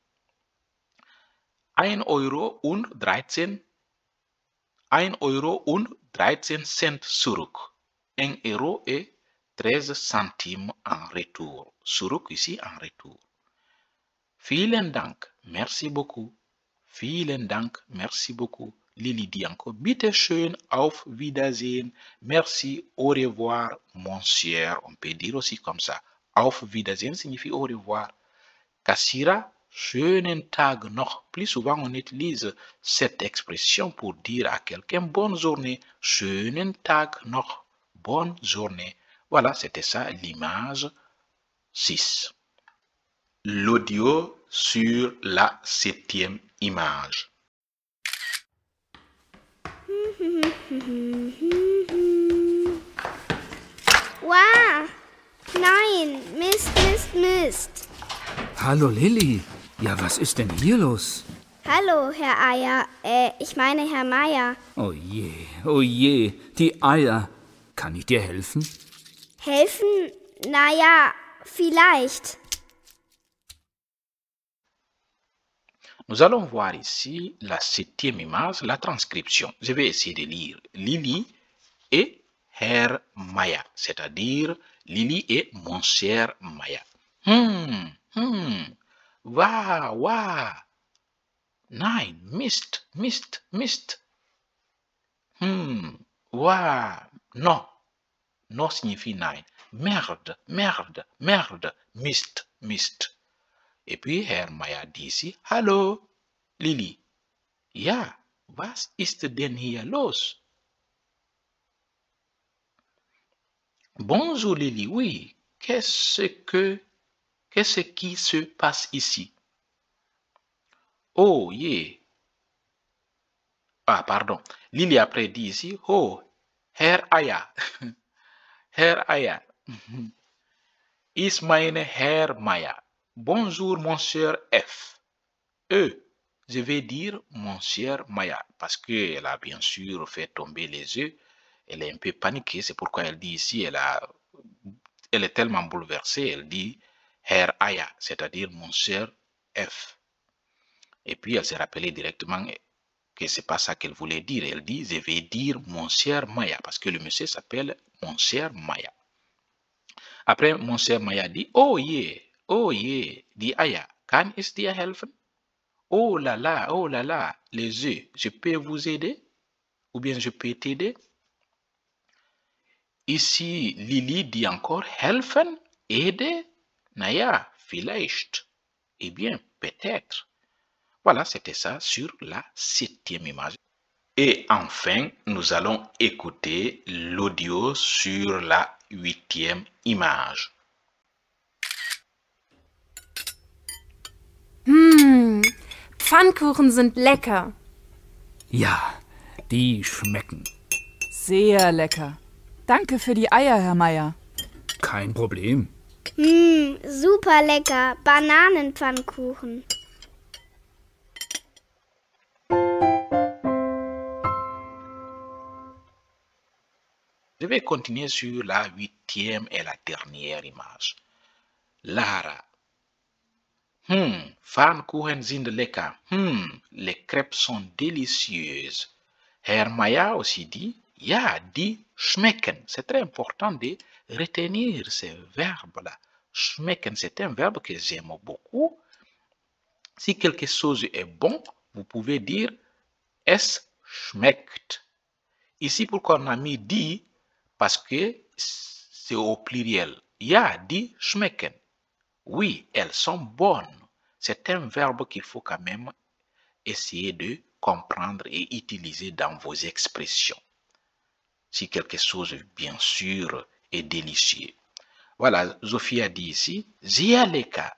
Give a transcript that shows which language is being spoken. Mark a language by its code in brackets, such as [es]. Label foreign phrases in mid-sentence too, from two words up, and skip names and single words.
[de] 1,13 € zurück. [fr] 1 € et 13 centimes en retour. Zurück ici en retour. [de] Vielen Dank. [fr] Merci beaucoup. [de] Vielen Dank. [fr] Merci beaucoup. Lili dit encore, [de] bitte schön, auf Wiedersehen. [fr] Merci, au revoir, mon cher. On peut dire aussi comme ça. [de] Auf Wiedersehen [fr] signifie au revoir. [de] Kassira, schönen Tag noch. [fr] Plus souvent, on utilise cette expression pour dire à quelqu'un bonne journée. [de] Schönen Tag noch. [fr] Bonne journée. Voilà, c'était ça l'image 6. L'audio sur la 7e image. [de] Wow! Nein! Mist, Mist, Mist! Hallo Lilli. Ja, was ist denn hier los? Hallo, Herr Eier. Ich meine Herr Meier. Oh je, die Eier. Kann ich dir helfen? Helfen? Naja, vielleicht. [fr] Nous allons voir ici la 7e image, la transcription. Je vais essayer de lire Lili et Herr Meier, c'est-à-dire Lili et mon cher Meier. Wa. [de] Nein, Mist. [fr] Wa. Non. Non signifie nein. Merde. Mist. Et puis Herr Meier dit ici, [de] hallo, Lili. Ja, was ist denn hier los? [fr] Bonjour Lily, oui. Qu'est-ce qui se passe ici? Oh, yeah. Ah, pardon. Lily après dit ici, [de] oh, Herr Aya. Herr Aya. Ist meine Herr Maya. [fr] Bonjour, mon cher F. Je vais dire mon cher Maya, parce qu'elle a bien sûr fait tomber les œufs. Elle est un peu paniquée, c'est pourquoi elle dit ici, elle est tellement bouleversée, elle dit Herr Aya, c'est-à-dire mon cher F. Et puis elle s'est rappelée directement que c'est pas ça qu'elle voulait dire. Elle dit, je vais dire mon cher Maya, parce que le monsieur s'appelle mon cher Maya. Après, mon cher Maya dit, oh yeah, dit Aya, [de] kann ich dir helfen? [fr] Oh là là, les œufs, je peux vous aider? Ou bien je peux t'aider? Ici, Lily dit encore helfen, aider? [de] Naja, vielleicht. [fr] Eh bien, peut-être. Voilà, c'était ça sur la 7e image. Et enfin, nous allons écouter l'audio sur la 8e image. [de] Pfannkuchen sind lecker. Ja, die schmecken. Sehr lecker. Danke für die Eier, Herr Meier. Kein Problem. Super lecker. Bananenpfannkuchen. [fr] Je vais continuer sur la 8e et la dernière image. Lara. [de] Pfannkuchen sind lecker. [fr] Les crêpes sont délicieuses. Herr Maya aussi dit, [de] ja, die schmecken. [fr] C'est très important de retenir ces verbes-là. Schmecken, c'est un verbe que j'aime beaucoup. Si quelque chose est bon, vous pouvez dire [de] es schmeckt. [fr] Ici, pourquoi on a mis die? Parce que c'est au pluriel. Ja, die schmecken. Oui, elles sont bonnes. C'est un verbe qu'il faut quand même essayer de comprendre et utiliser dans vos expressions. Si quelque chose, bien sûr, est délicieux. Voilà, Sophie a dit ici, [de] sehr lecker.